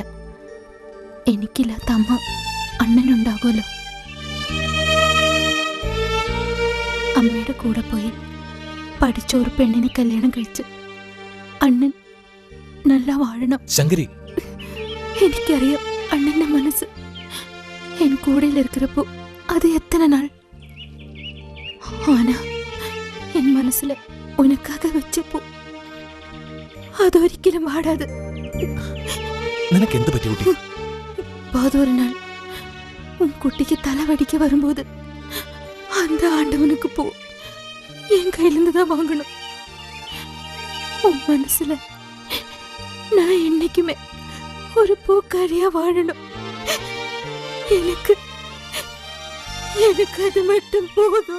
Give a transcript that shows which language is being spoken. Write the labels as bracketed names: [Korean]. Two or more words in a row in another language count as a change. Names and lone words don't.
[Malayalam] എനിക്കില്ലാത്ത അമ്മ അണ്ണനുണ്ടാകുമല്ലോ. അമ്മയുടെ കൂടെ പോയി പഠിച്ച ഒരു പെണ്ണിനെ കല്യാണം കഴിച്ച് അണ്ണൻ നല്ല വാഴണം. ശങ്കരി, എനിക്കറിയാം അണ്ണന്റെ മനസ്സ്. എൻ കൂടെയിൽ [Tamil] இருக்கிறப்போ அது எத்தனை நாள். ஆனா என் மனசுல உனக்காக வச்சப்போ [Malayalam] അതൊരിക്കലും വാടാതെ. നിനക്ക് എന്ത് പറ്റി കുട്ടി? [Tamil] பாதொரு நாள் உன் குட்டிக்கு தலைவடிக்க வரும்போது அந்த ஆண்டவனுக்கு போ என் கையிலிருந்து தான் வாங்கணும். உன் மனசுல நான் என்னைக்குமே ஒரு பூக்காரியா வாழணும். எனக்கு அது மட்டும் போதும்.